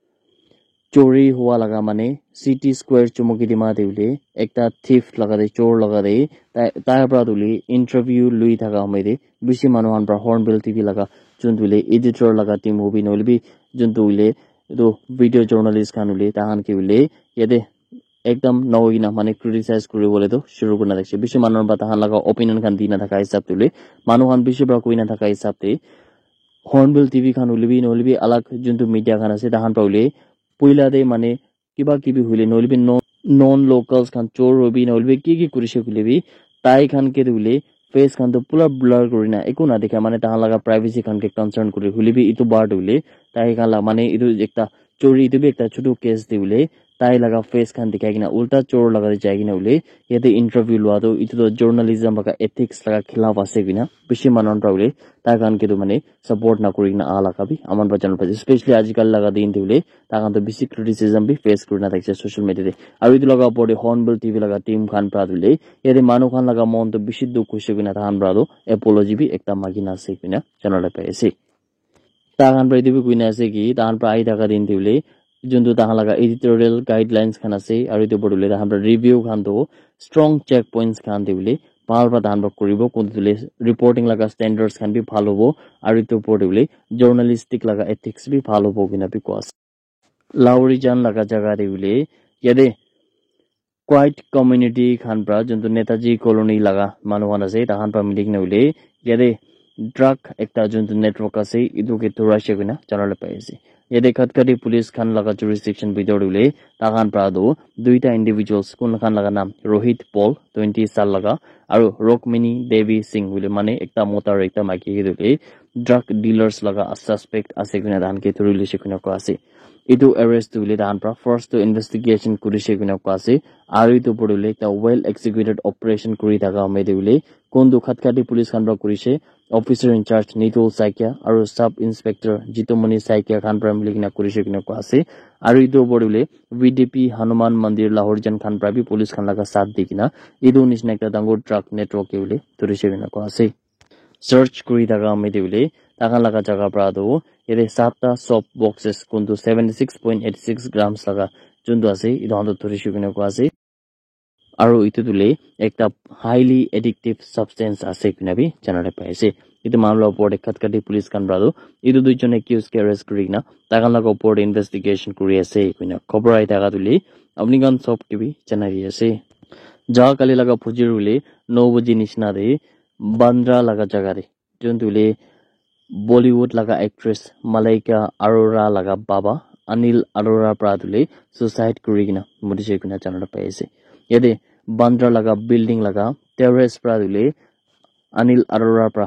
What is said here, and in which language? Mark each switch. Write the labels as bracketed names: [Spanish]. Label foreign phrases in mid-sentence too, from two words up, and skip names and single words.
[Naga Pidgin] chori hua laga mane city square Chumukidima deule ekta thief laga de chor laga de ta pra dule interview lui thaka homede bishi manuhan pra Hornbill TV laga jondule editor laga team hobi nolbi jondule edo [English] video journalist [Naga Pidgin] khanule tahan ke ule yade ekdam nawina mane criticize kuri bole to shuru kurna dakse bishi manor ba tahan laga opinion khan dina thaka hisab tule manuhan bishi bra koina thaka hisab te Hornbill TV khan ulbi nolbi alag juntu media khan ase tahan pra ule puila de mane kiba kibi hule nolbi [English] non locals [Naga Pidgin] khan chor hobi nolbi ki kurise kulebi tai khan ke dule face khan to pura blur kurina eku na dekha mane tahan laga privacy khan ke concern kuri hulebi itu bar dule tai khan la mane itu ekta chori itu bi ekta chotu case diule tai laga face khan dikhai kina ulta chor laga jai kina ule yete interview lwa do itu to journalism laga ethics laga khilaf ase kina bishi manon pra ule ta khan ke do mane support na kuri kina ala ka bi aman bajan pa especially ajikal laga din diule ta khan to bishi criticism bi face kurina thakse [English] social media [Naga Pidgin] de aru itu laga opor de Hornbill TV laga team khan pra dule yete manu khan laga mon to bishi dukh hoise kina ta khan pra do apology bi ekta magina ase kina janala pa ase ta khan pra itu bi kuina ase ki ta khan pra ai daga din diule juntu tahan laga [English] editorial guidelines [Naga Pidgin] khan ase aru itu bodule tahan pra review khan to [English] strong checkpoints [Naga Pidgin] khan diule bhal pra tahan pra koribo kundule reporting laga standards khan bi bhal hobo aru itu bodule journalistic laga ethics bi bhal hobo kina bi ko ase Lowry jan laga jaga diule yade [English] quiet community [Naga Pidgin] khan pra juntu Netaji colony laga manu khan ase tahan pra meeting na ule yade drug ekta juntu network ase itu ke thurashe kina janala pai ase yede Khatkari police khan laga jurisdiction bidor ule tahan pra do duita individuals kun khan laga nam Rohit Paul 20 sal laga aru Rokmini Devi Singh ule mane ekta motor ekta maki ke dule [English] drug dealers [Naga Pidgin] laga suspect ase kina dan ke thurule shikuna ko ase itu arrest dule dan pra first to investigation kurise kina ko ase aru itu bodule ekta [English] well executed operation [Naga Pidgin] kuri daga me dule kondu Khatkari police khan pra kurise [English] officer in charge [Naga Pidgin] Nitul Saikia aru [English] sub inspector [Naga Pidgin] Jitomani Saikia khan pra miligina kurise kina ko ase aru itu bodule VDP Hanuman Mandir Lahorjan khan pra bi police khan laga sath dikina idu nisna ekta dangor drug network ke ule turise kina ko ase search kuri daga me dule takan laga jaga pra do yede 7ta [English] soap boxes [Naga Pidgin] kuntu 76.86 grams laga juntu ase idu hantu turise kina ko ase aru itu tule ekta [English] highly addictive substance [Naga Pidgin] ase kina bi janale pai ase itu mamla opor de khatkati police kan brado itu duijon accused ke arrest kurina takan laga opor de investigation kuri ase kina khobor ai daga tule apni kan sob ke bi janari ase ja kali laga phujirule 9 baji nishna de bandra laga jaga de jontule Bollywood laga actress Malaika Arora laga baba Anil Arora pradule suicide kurigina modise kuna janala pai ase yede Bandra laga building laga terrace pradule Anil Arora pra